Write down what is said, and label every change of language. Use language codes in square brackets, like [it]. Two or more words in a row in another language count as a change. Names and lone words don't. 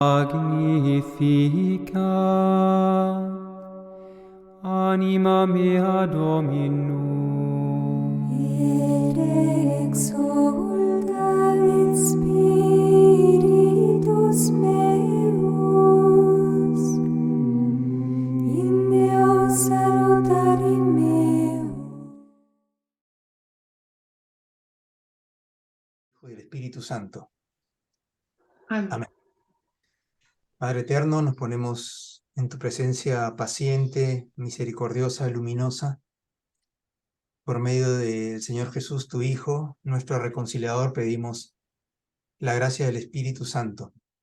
[la] Magnificat anima mea Dominum, et exultat spiritus meus in Deo salutari meo. [es] Hijo del Espíritu Santo. Amén. Amén. Padre eterno, nos ponemos en tu presencia paciente, misericordiosa, luminosa, por medio del Señor Jesús, tu Hijo, nuestro reconciliador, pedimos la gracia del Espíritu Santo,